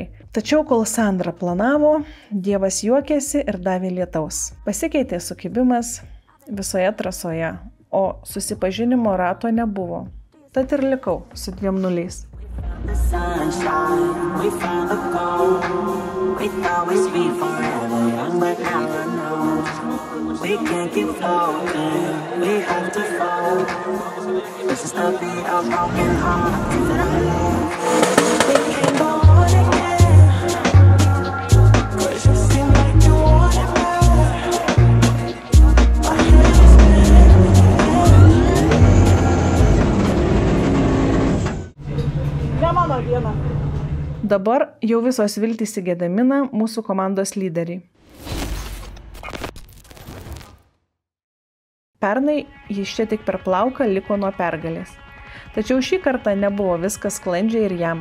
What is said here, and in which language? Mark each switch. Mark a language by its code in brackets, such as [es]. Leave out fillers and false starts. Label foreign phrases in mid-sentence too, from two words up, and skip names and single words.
[lt] Tačiau kol Sandra planavo, Dievas juokėsi ir davė lietaus. Pasikeitė sukibimas visoje trasoje, o susipažinimo rato nebuvo. Tad ir likau su 2 nuliais. [en] We can't keep floating, we have to fall. This is the beat of broken hearts. We can't go on again, 'cause you seem like you want it bad. My head is spinning. [lt] Ne mano diena. Dabar jau visos viltys į Gediminą, mūsų komandos lyderį. Pernai jis čia tik per plauką liko nuo pergalės. Tačiau šį kartą nebuvo viskas sklandžiai ir jam.